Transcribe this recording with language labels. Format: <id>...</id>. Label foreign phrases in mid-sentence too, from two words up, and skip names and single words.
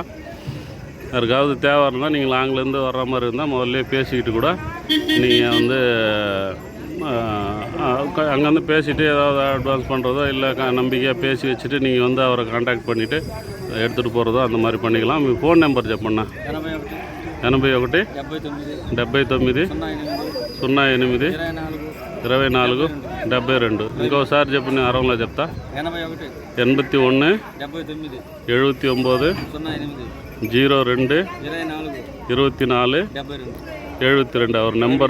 <ta>யாருக்காவது தேவை இருந்தால் நீங்கள் லாங்லேருந்து வர்ற மாதிரி இருந்தால் முதல்ல பேசிக்கிட்டு கூட நீங்கள் வந்து அங்கேருந்து பேசிவிட்டு ஏதாவது அட்வான்ஸ் பண்ணுறதோ இல்லை நம்பிக்கையாக பேசி வச்சுட்டு நீங்கள் வந்து அவரை காண்டாக்ட் பண்ணிவிட்டு எடுத்துகிட்டு போகிறதோ அந்த மாதிரி பண்ணிக்கலாம்.</ta> <te>మీ ఫోన్ నెంబర్ చెప్పండి. 81 79 08 24 72. ఇంకోసారి చెప్పు, నేను అరవలో చెప్తా. 81 79 02 24 72</te> <ta>அவர் நம்பரு.</ta>